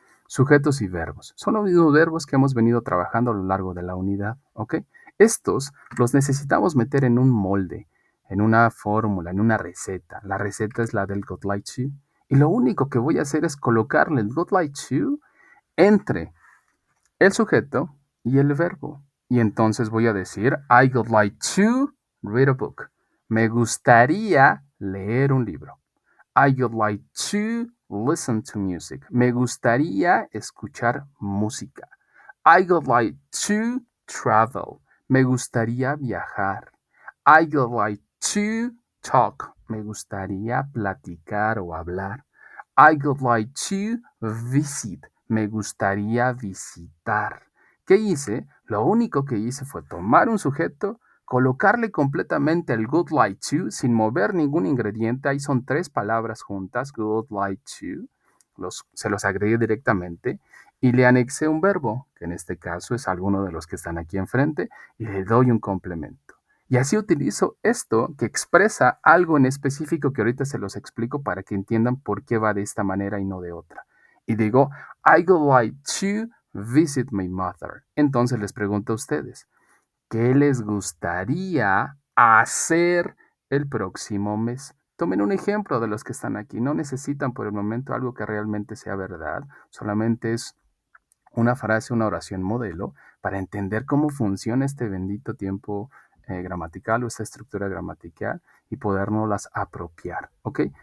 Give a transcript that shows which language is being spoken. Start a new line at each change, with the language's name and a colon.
Spanish: Sujetos y verbos. Son los mismos verbos que hemos venido trabajando a lo largo de la unidad. Ok. Estos los necesitamos meter en un molde, en una fórmula, en una receta. La receta es la del Got Like To. Y lo único que voy a hacer es colocarle el Got Like To entre el sujeto y el verbo. Y entonces voy a decir,
English: I would like to read a book.
Spanish: Me gustaría leer un libro.
English: I would like to listen to music.
Spanish: Me gustaría escuchar música.
English: I would like to travel.
Spanish: Me gustaría viajar.
English: I would like to talk.
Spanish: Me gustaría platicar o hablar.
English: I would like to visit.
Spanish: Me gustaría visitar. ¿Qué hice? Lo único que hice fue tomar un sujeto, colocarle completamente el good like to sin mover ningún ingrediente. Ahí son tres palabras juntas, good like to. Se los agregué directamente y le anexé un verbo, que en este caso es alguno de los que están aquí enfrente, y le doy un complemento. Y así utilizo esto que expresa algo en específico que ahorita se los explico para que entiendan por qué va de esta manera y no de otra. Y digo,
English: I would like to visit my mother.
Spanish: Entonces les pregunto a ustedes, ¿qué les gustaría hacer el próximo mes? Tomen un ejemplo de los que están aquí. No necesitan por el momento algo que realmente sea verdad. Solamente es una frase, una oración modelo para entender cómo funciona este bendito tiempo gramatical o esta estructura gramatical y podernos las apropiar. ¿Ok?